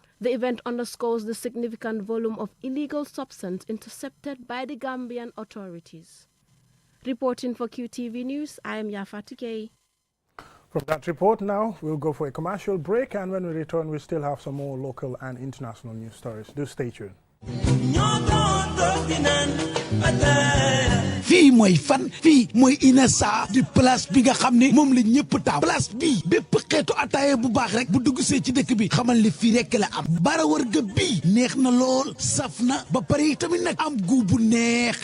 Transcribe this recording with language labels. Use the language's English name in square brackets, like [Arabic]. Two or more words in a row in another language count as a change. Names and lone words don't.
[English] The event underscores the significant volume of illegal substance intercepted by the Gambian authorities. Reporting for QTV News, I am Yafa Tukey. From that report now, we'll go for a commercial break, and when we return, we still have some more local and international news stories. Do stay tuned. [Wolof] fii mooy fan fii mooy Inessa di place bi nga xam ne moom la ñëpp taam place bii bépp xeetu ataaya bu baax rek bu dugg see ci dëkk bi xamal li fii rek la am bara wërga bii neex na lool saf na ba pare tamit nag am gu bu neex